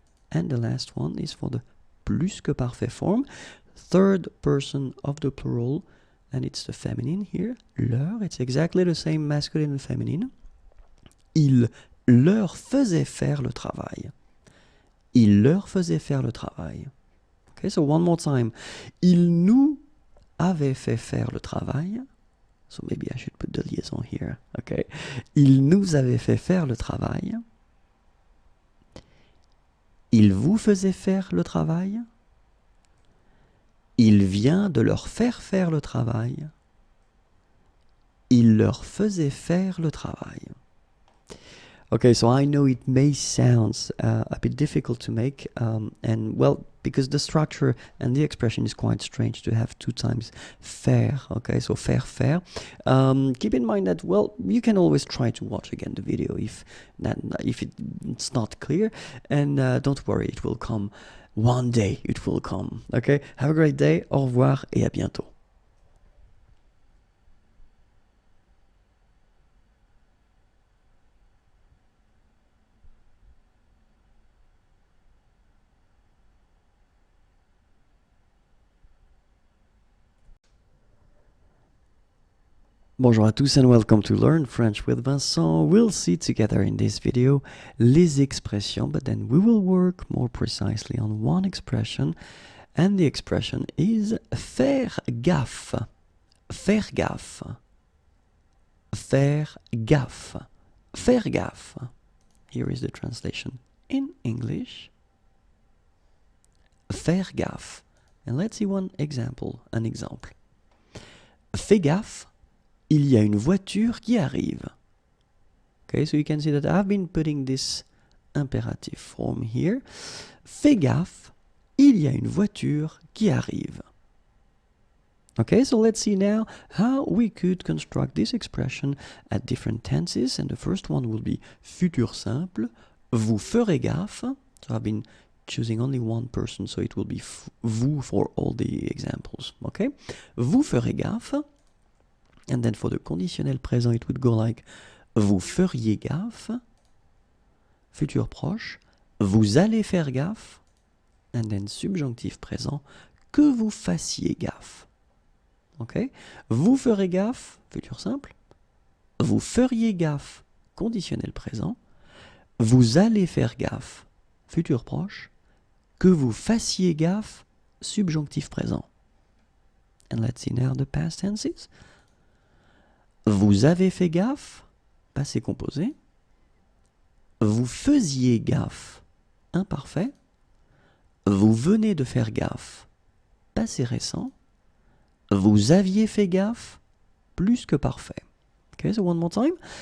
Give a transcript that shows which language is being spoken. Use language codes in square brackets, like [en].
[en] And the last one is for the plus que parfait form, third person of the plural, and it's the feminine here, leur, it's exactly the same masculine and feminine. [fr] Il leur faisait faire le travail. Il leur faisait faire le travail. [en] Okay, so one more time. [fr] Il nous avait fait faire le travail. [en] So maybe I should put the liaison here. Okay. [fr] Il nous avait fait faire le travail. Il vous faisait faire le travail. Il vient de leur faire faire le travail. Il leur faisait faire le travail. [en] Okay, so I know it may sound a bit difficult to make, and well, because the structure and the expression is quite strange to have two times faire, okay, so faire. Keep in mind that, well, you can always try to watch again the video if it's not clear, and don't worry, it will come. One day it will come, okay? Have a great day, [fr] au revoir et à bientôt. Bonjour à tous [en] and welcome to Learn French with Vincent. We'll see together in this video les expressions, but then we will work more precisely on one expression, and the expression is faire gaffe. [fr] Faire gaffe. Faire gaffe. Faire gaffe. [en] Here is the translation in English. Faire gaffe. And let's see an example. [fr] Fais gaffe. Il y a une voiture qui arrive. [en] Okay, so you can see that I've been putting this imperative form here. [fr] Fais gaffe, il y a une voiture qui arrive. [en] Okay, so let's see now how we could construct this expression at different tenses. And the first one will be futur simple. [fr] Vous ferez gaffe. [en] So I've been choosing only one person, so it will be vous for all the examples. [fr] Okay, vous ferez gaffe. [en] And then for the conditionnel présent, it would go like [fr] vous feriez gaffe, futur proche, vous allez faire gaffe, and then subjonctif présent, que vous fassiez gaffe. Okay? Vous ferez gaffe, futur simple, vous feriez gaffe, conditionnel présent, vous allez faire gaffe, futur proche, que vous fassiez gaffe, subjonctif présent. [en] And let's see now the past tenses. [fr] Vous avez fait gaffe, passé composé. Vous faisiez gaffe, imparfait. Vous venez de faire gaffe, passé récent. Vous aviez fait gaffe, plus que parfait. [en] Okay, so one more time.